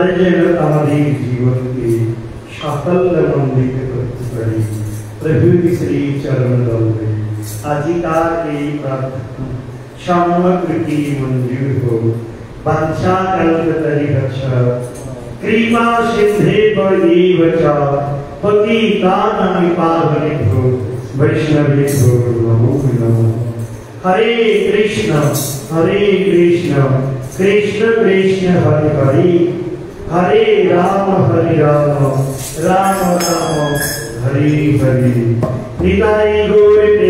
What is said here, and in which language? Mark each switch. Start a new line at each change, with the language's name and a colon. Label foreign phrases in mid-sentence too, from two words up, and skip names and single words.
Bangla: যেন আমাদের জীবনকে সাফল্যমণ্ডিত করতে পারি প্রভু শ্রী চরণ দলবে আজিকার এই প্রার্থনা সমগ্র কি মঞ্জুর হোক বাঞ্ছা
Sanskrit: কল্পতরিভ্যশ্চ কৃপা সিন্ধেব এব চ পতিতানাং পাবনেভ্যো বৈষ্ণবেভ্যো নমো নমঃ हरे कृष्ण कृष्ण कृष्ण हरे हरे हरे राम राम राम हरे हरे निताई गौर